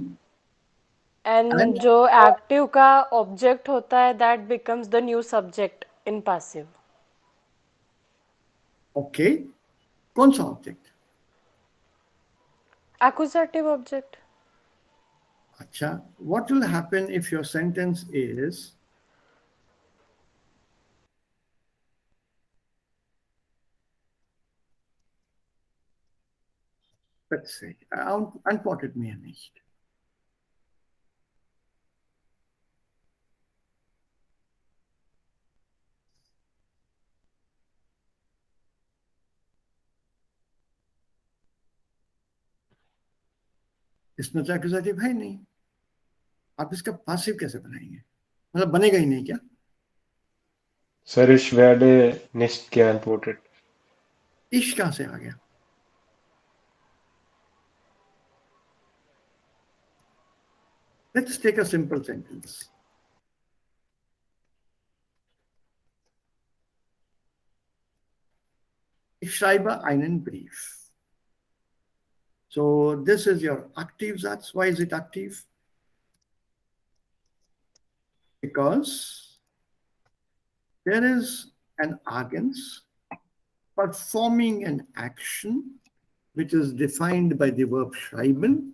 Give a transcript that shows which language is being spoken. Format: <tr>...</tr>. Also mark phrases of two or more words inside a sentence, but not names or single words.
<en>एंड and</en> <hi>जो एक्टिव का ऑब्जेक्ट होता है</hi> <en>that becomes the new subject in passive</en> <hi>okay, कौन सा ऑब्जेक्ट?</hi> <en>accusative object</en> <hi>अच्छा,</hi> <en>what will happen if your sentence is let's say,</en> <de>antwortet mir nicht.</de> <hi>इसमें तो एक्यूजेटिव है नहीं, आप इसका पासिव कैसे बनाएंगे? मतलब बनेगा ही नहीं क्या?</hi> <en>Sir,</en> <de>ich werde nicht geantwortet.</de> <hi>इश कहां से आ गया?</hi> <en>Let's take a simple sentence.</en> <de>Ich schreibe einen Brief.</de> <en>So this is your active Satz. Why is it active? Because there is an agents performing an action which is defined by the verb schreiben.</en>